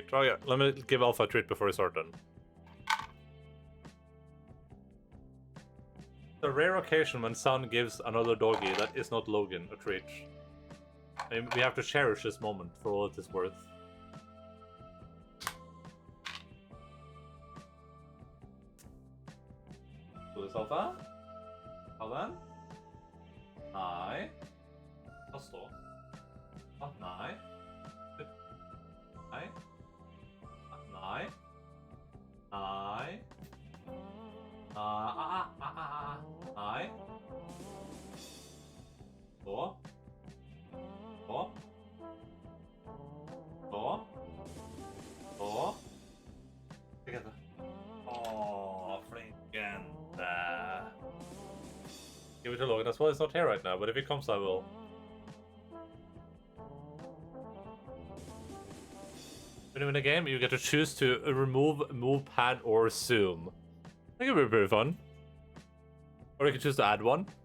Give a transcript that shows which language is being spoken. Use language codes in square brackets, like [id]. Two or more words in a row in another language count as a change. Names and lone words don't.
[en] Oh yeah, let me give Alpha a treat before we start then. The rare occasion when Son gives another doggy that is not Logan a treat. I mean, we have to cherish this moment for all it is worth. Do this, Alpha. [no] Alvan. Nei. Hva står? Nei. Nei. Nei. Nei. Nei. Så. Så. Så. Så. Hva heter det? Åh, flinken. [en] Give it to Logan as well. He's not here right now, but if he comes, I will. When you win a game, you get to choose to remove, move, pad, or zoom. I think it would be pretty fun. Or you can choose to add one.